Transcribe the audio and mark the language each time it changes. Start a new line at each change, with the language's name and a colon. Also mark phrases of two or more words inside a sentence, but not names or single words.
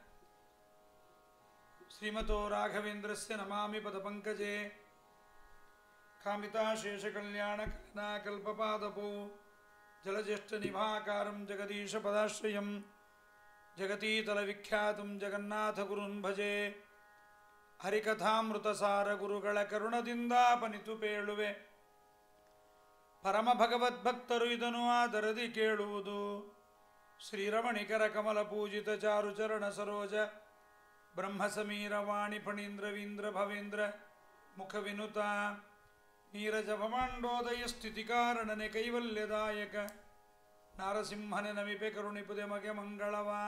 Sanskrit: श्रीमतो राघवेन्द्रस्य नमामि पदपङ्कजे कामिताशेषकल्याणकल्पपादपौ जलज्येष्ठनिभाकारं जगदीशपदाश्रयं जगतीतलविख्यातं जगन्नाथगुरुन् भजे।
Kannada: ಹರಿಕಥಾಮೃತಸಾರ ಗುರುಗಳ ಕರುಣದಿಂದಾಪನಿತು ಪೇಳುವೆ ಪರಮ ಭಗವದ್ಭಕ್ತರು ಇದನ್ನು ಆದರದಿ ಕೇಳುವುದು. ಶ್ರೀರಮಣಿಕರ ಕಮಲ ಪೂಜಿತ ಚಾರು ಚರಣ ಸರೋಜ ಬ್ರಹ್ಮ ಸಮೀರ ವಾಣಿ ಫಣೀಂದ್ರವೀಂದ್ರ ಭವೇಂದ್ರ ಮುಖ ವಿನುತ ನೀರಜ ಭಮಾಂಡೋದಯ ಸ್ಥಿತಿ ಕಾರಣನೆ ಕೈವಲ್ಯದಾಯಕ ನಾರಸಿಂಹನೆ ನಮಿಪೆ ಕರುಣಿಪುದೆ ಮಗೆ ಮಂಗಳವ.